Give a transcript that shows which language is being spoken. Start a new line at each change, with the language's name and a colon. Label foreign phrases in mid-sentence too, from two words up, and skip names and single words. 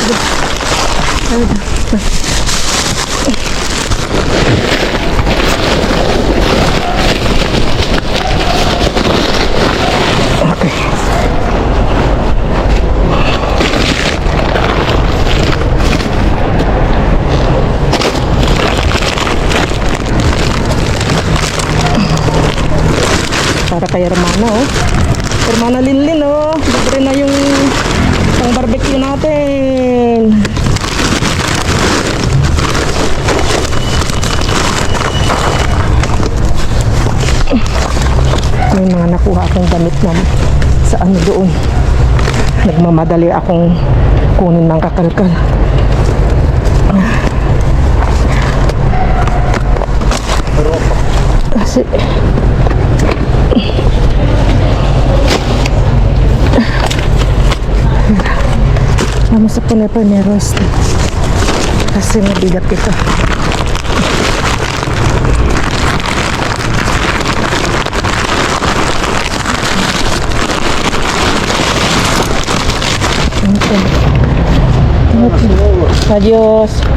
Filipino: Okay. Para kay Hermana, oh. Hermana Linlin, oh. Libre na yung pang barbecue natin. May mga nakuha akong damit na sa ano doon. Nagmamadali akong kunin ng kakalkal.
Spanish: Kasi vamos a poner primero esto
Filipino: kasi mabigat ito. Okay. Adios.